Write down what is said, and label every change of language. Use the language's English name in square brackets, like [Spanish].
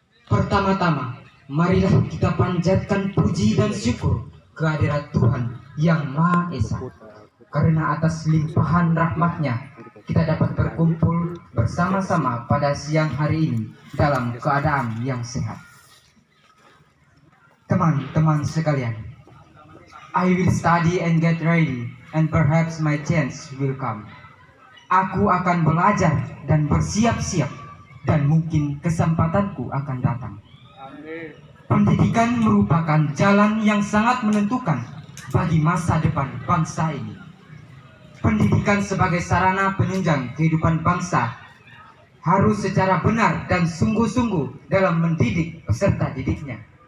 [Indonesian] Pertama-tama, marilah kita panjatkan puji dan syukur kehadirat Tuhan yang Maha Esa. Karena atas limpahan rahmat-Nya, kita dapat berkumpul bersama-sama pada siang hari ini dalam keadaan yang sehat. Teman-teman sekalian, [English] I will study and get ready, and perhaps my chance will come. [Indonesian] Aku akan belajar dan bersiap-siap, dan mungkin kesempatanku akan datang. Pendidikan merupakan jalan yang sangat menentukan bagi masa depan bangsa ini. Pendidikan sebagai sarana penunjang kehidupan bangsa harus secara benar dan sungguh-sungguh dalam mendidik peserta didiknya.